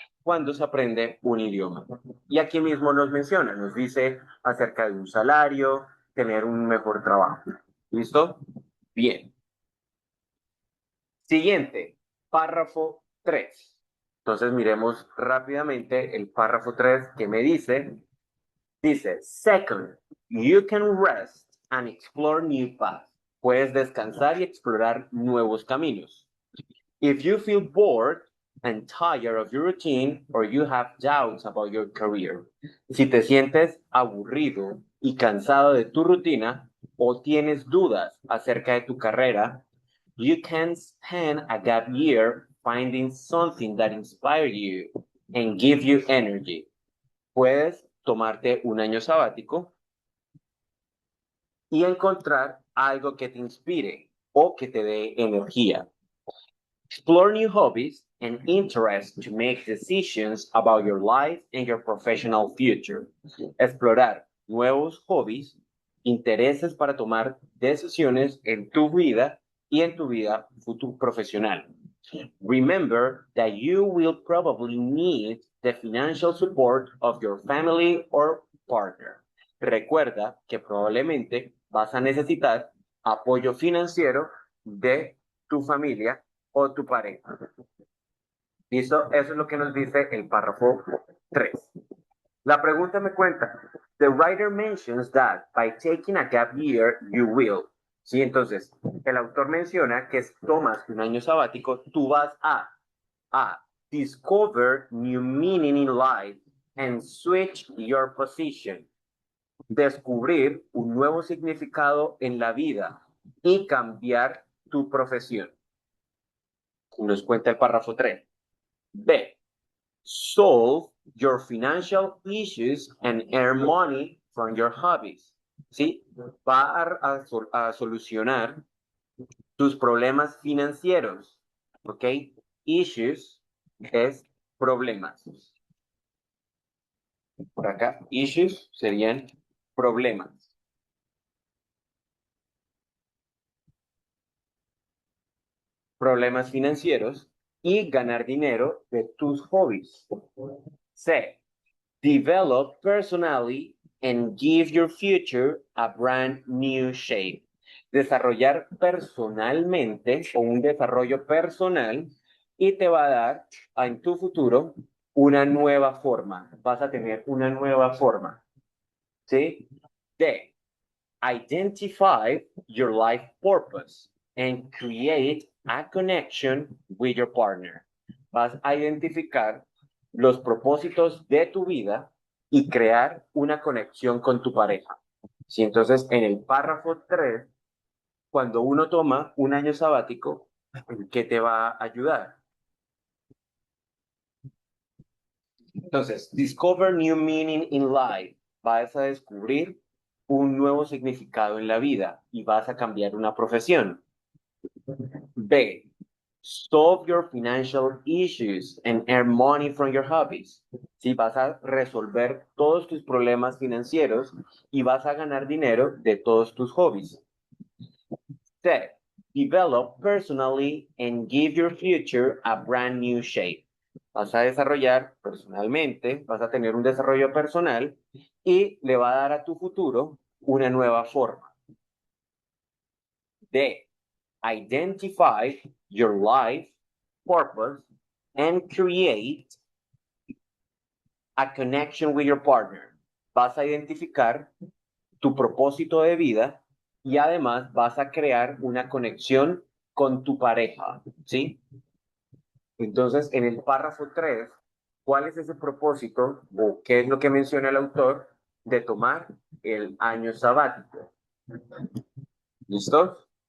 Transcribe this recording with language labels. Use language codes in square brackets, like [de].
[es] cuando se aprende un idioma. Y aquí mismo nos menciona, nos dice acerca de un salario, tener un mejor trabajo. ¿Listo? Bien. Siguiente, párrafo 3. Entonces miremos rápidamente el párrafo 3 que me dice. [en] Dice, second, you can rest and explore new paths. [es] Puedes descansar y explorar nuevos caminos. [en] If you feel bored and tired of your routine or you have doubts about your career. [es] Si te sientes aburrido y cansado de tu rutina o tienes dudas acerca de tu carrera, [en] you can spend a gap year finding something that inspires you and give you energy. [es] Puedes tomarte un año sabático y encontrar algo que te inspire o que te dé energía. [en] Explore new hobbies and interests to make decisions about your life and your professional future. [es] Explorar nuevos hobbies, intereses para tomar decisiones en tu vida y en tu vida futuro profesional. [en] Remember that you will probably need the financial support of your family or partner. [es] Recuerda que probablemente vas a necesitar apoyo financiero de tu familia o tu pareja. ¿Listo? Eso es lo que nos dice el párrafo 3. La pregunta me cuenta, [en] the writer mentions that by taking a gap year, you will. [es] Sí, entonces, el autor menciona que si tomas un año sabático, tú vas a [en] discover new meaning in life and switch your position. [es] Descubrir un nuevo significado en la vida y cambiar tu profesión. Nos cuenta el párrafo 3. B. [en] Solve your financial issues and earn money from your hobbies. [es] ¿Sí? Va a solucionar tus problemas financieros. ¿Ok? Issues es problemas. Por acá, issues serían problemas. Problemas financieros y ganar dinero de tus hobbies. C. [en] Develop personally and give your future a brand new shape. [es] Desarrollar personalmente o un desarrollo personal y te va a dar en tu futuro una nueva forma. Vas a tener una nueva forma. ¿Sí? D. [en] Identify your life purpose and create a connection with your partner. [es] Vas a identificar los propósitos de tu vida y crear una conexión con tu pareja. Sí, entonces, en el párrafo 3, cuando uno toma un año sabático, ¿qué te va a ayudar? [en] Entonces, discover new meaning in life. [es] Vas a descubrir un nuevo significado en la vida y vas a cambiar una profesión. B. [en] Solve your financial issues and earn money from your hobbies. [es] Si vas a resolver todos tus problemas financieros y vas a ganar dinero de todos tus hobbies. C. [en] Develop personally and give your future a brand new shape. [es] Vas a desarrollar personalmente, vas a tener un desarrollo personal y le va a dar a tu futuro una nueva forma. D. [en] Identify your life purpose and create a connection with your partner. [es] Vas a identificar tu propósito de vida y además vas a crear una conexión con tu pareja, ¿sí? Entonces, en el párrafo 3, ¿cuál es ese propósito o qué es lo que menciona el autor de tomar el año sabático? ¿Listo?